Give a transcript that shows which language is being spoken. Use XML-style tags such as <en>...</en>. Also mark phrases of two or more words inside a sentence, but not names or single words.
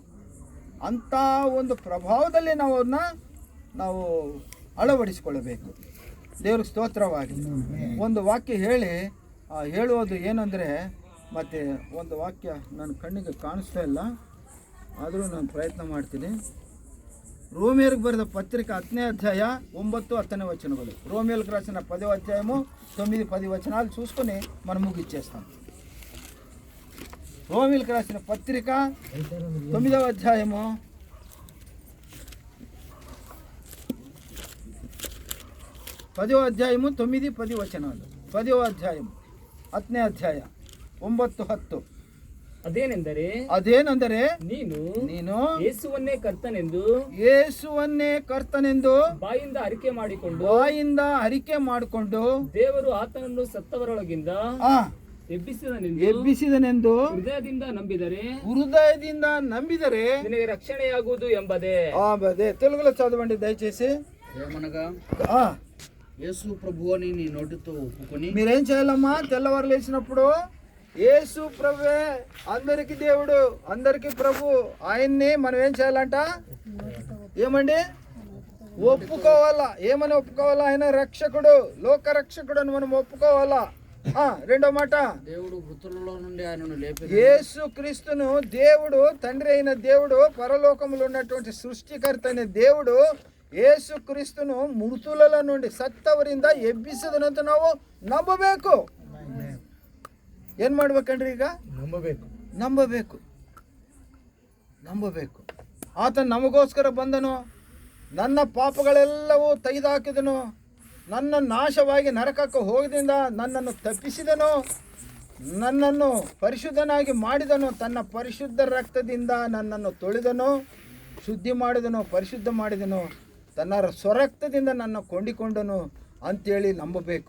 <kn>ಅಂತ ಒಂದು ಪ್ರಭಾವದಲ್ಲಿ ನಾವು ಅಳವಡಿಸಿಕೊಳ್ಳಬೇಕು. ದೇವ್ರಿಗೆ ಸ್ತೋತ್ರವಾಗಿ ಒಂದು ವಾಕ್ಯ ಹೇಳುವುದು ಏನಂದರೆ, ಮತ್ತು ಒಂದು ವಾಕ್ಯ ನನ್ನ ಕಣ್ಣಿಗೆ ಕಾಣಿಸ್ತಾ ಇಲ್ಲ, ಆದರೂ ನಾನು ಪ್ರಯತ್ನ ಮಾಡ್ತೀನಿ. ರೋಮಿಯರಿಗೆ ಬರೆದ ಪತ್ರಿಕೆ 10ನೇ</kn> <te>అధ్యాయ 9, 10ನೇ వచనాలు. రోమియోలకు రాసిన 10వ అధ్యాయము 9, 10 వచనాలు చూసుకొని మనం ముగిచ్చేస్తాం. రోమియోలకు రాసిన పత్రిక 9వ అధ్యాయము 10వ అధ్యాయము 9, 10 వచనాలు. 10వ అధ్యాయము</te> <kn>10ನೇ ಅಧ್ಯಾಯ 9, 10. ಅದೇನೆಂದರೆ ನೀನು ಯೇಸುವನ್ನೇ ಕರ್ತನೆಂದು ಬಾಯಿಂದ ಅರಿಕೆ ಮಾಡಿಕೊಂಡು ದೇವರು ಆತನನ್ನು ಸತ್ತವರೊಳಗಿಂದ ಎಬ್ಬಿಸಿದನೆಂದು ಹೃದಯದಿಂದ ನಂಬಿದರೆ ನಿನಗೆ ರಕ್ಷಣೆಯಾಗುವುದು ಎಂಬುದೇ.</kn> <te>తెలుగులో చదవండి దయచేసి. ఏమనగా యేసు ప్రభువుని నీ నోటితో ఒప్పుకొని. మీరేం చేయాలమ్మా? తెల్లవారు లేచినప్పుడు యేసు ప్రభువే అందరికి దేవుడు, అందరికి ప్రభు, ఆయన్ని మనం ఏం చేయాలంట? ఏమండి? ఒప్పుకోవాలా. ఏమని ఒప్పుకోవాలా? ఆయన రక్షకుడు, లోక రక్షకుడు అని మనం ఒప్పుకోవాలా. రెండో మాట, దేవుడు మృతులలో నుండి ఆయనను లేపి, యేసు క్రీస్తును దేవుడు, తండ్రి అయిన దేవుడు, పరలోకములో ఉన్నటువంటి సృష్టికర్త అయిన దేవుడు</te> <kn>ಯೇಸು ಕ್ರಿಸ್ತನು ಮೃತುಲ నుండి ಸತ್ತವರಿಂದ ಎಬ್ಬಿಸಿದನಂತ ನಾವು ನಂಬಬೇಕು. ಏನು ಮಾಡ್ಬೇಕಂಡ್ರಿ? ಈಗ ನಂಬಬೇಕು. ಆತ ನಮಗೋಸ್ಕರ ಬಂದನು, ನನ್ನ ಪಾಪಗಳೆಲ್ಲವೂ ತೆಗೆದುಹಾಕಿದನು, ನನ್ನ ನಾಶವಾಗಿ ನರಕಕ್ಕೆ ಹೋಗದಿಂದ ನನ್ನನ್ನು ತಪ್ಪಿಸಿದನು, ನನ್ನನ್ನು ಪರಿಶುದ್ಧನಾಗಿ ಮಾಡಿದನು, ತನ್ನ ಪರಿಶುದ್ಧ ರಕ್ತದಿಂದ ನನ್ನನ್ನು ತೊಳೆದನು, ಶುದ್ಧಿ ಮಾಡಿದನು, ಪರಿಶುದ್ಧ ಮಾಡಿದನು, ತನ್ನ ಸ್ವರಕ್ತದಿಂದ ನನ್ನ ಕೊಂಡಿಕೊಂಡನು ಅಂತೇಳಿ ನಂಬಬೇಕು.</kn>